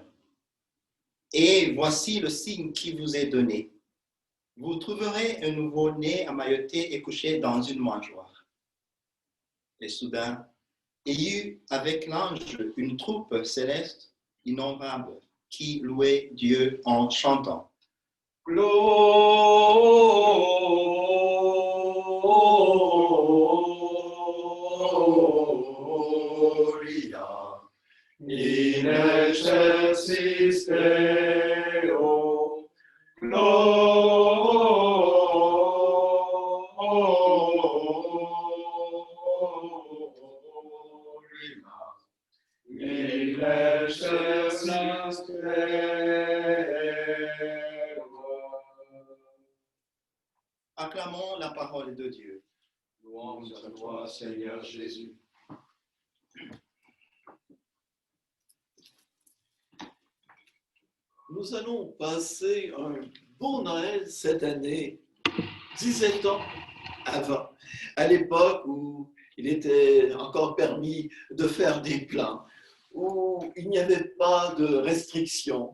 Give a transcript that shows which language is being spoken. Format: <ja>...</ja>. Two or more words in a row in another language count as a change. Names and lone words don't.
<fr>Et voici le signe qui vous est donné. Vous trouverez un nouveau-né amailloté et couché dans une mangeoire. » Et soudain, il y eut avec l'ange une troupe céleste innombrable qui louait Dieu en chantant.</fr> <la>Gloria in excelsis Deo. In excelsis Deo.</la> <fr>Acclamons la parole de Dieu. Louange à toi, Seigneur Jésus. Nous allons passer un beau Noël cette année, 17 ans avant, à l'époque où il était encore permis de faire des plans, où il n'y avait pas de restrictions.</fr>